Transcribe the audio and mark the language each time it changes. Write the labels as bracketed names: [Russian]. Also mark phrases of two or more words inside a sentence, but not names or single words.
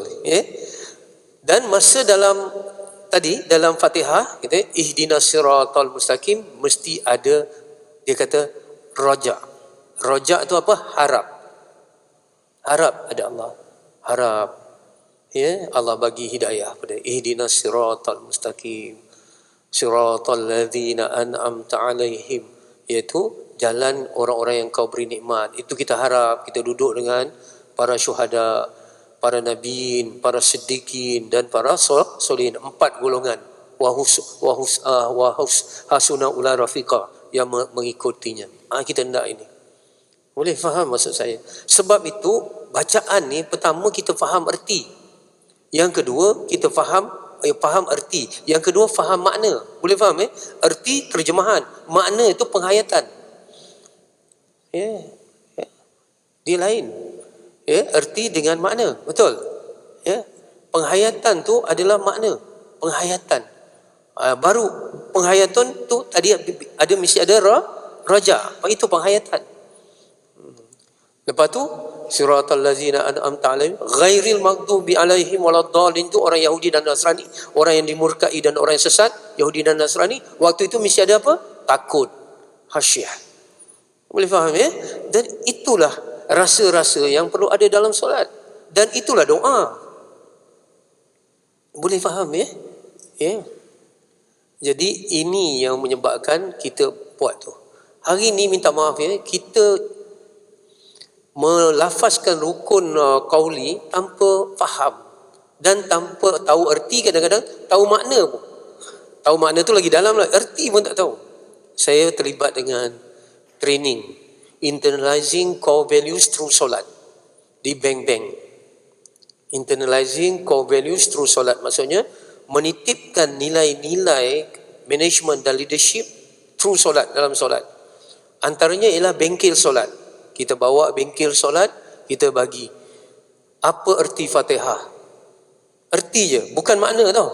[Malay] Dan masa dalam tadi dalam Fatihah kita [Arabic] اهدنا الصراط المستقيم [Malay] mesti ada, dia kata raja. Raja itu apa? Harap. Harap ada Allah. Harap, ya, Allah bagi hidayah pada [Arabic] اهدنا الصراط المستقيم صراط الذين أنعمت عليهم, [Malay] iaitu jalan orang-orang yang kau beri nikmat. Itu kita harap. Kita duduk dengan para syuhada, para nabiin, para siddiqin dan para solihin, 4 golongan. [Arabic] حسن أولئك رفيقا, [Malay] yang mengikutinya. Kita hendak ini. Boleh faham maksud saya? Sebab itu bacaan ni pertama kita faham erti. Yang kedua kita faham erti. Yang kedua faham makna. Boleh faham Erti terjemahan, makna itu penghayatan. Dia lain. Erti dengan makna. Betul? Penghayatan tu adalah makna. Penghayatan. Baru penghayatan tu tadi ada mesti ada raja. Itu penghayatan. Lepas tu [Arabic] صراط الذين أنعمت عليهم غير المغضوب عليهم ولا الضالين, [Malay] tu orang Yahudi dan Nasrani, orang yang dimurkai dan orang yang sesat, Yahudi dan Nasrani. Waktu itu mesti ada apa? Takut, khasyah. Boleh faham Dan itulah rasa-rasa yang perlu ada dalam solat, dan itulah doa. Boleh faham Jadi ini yang menyebabkan kita buat tu. Hari ni minta maaf kita melafazkan rukun qauli tanpa faham dan tanpa tahu erti. Kadang-kadang tahu makna pun. Tahu makna tu lagi dalam lah, erti pun tak tahu. Saya terlibat dengan [English] training internalizing core values through [Malay] solat di bank-bank. [English] Internalizing core values through [Malay] solat maksudnya menitipkan nilai-nilai management dan [English] leadership through [Malay] solat, dalam solat. Antaranya ialah bengkel solat. Kita bawa bengkel solat, kita bagi apa erti Fatihah. Erti je, bukan makna tau.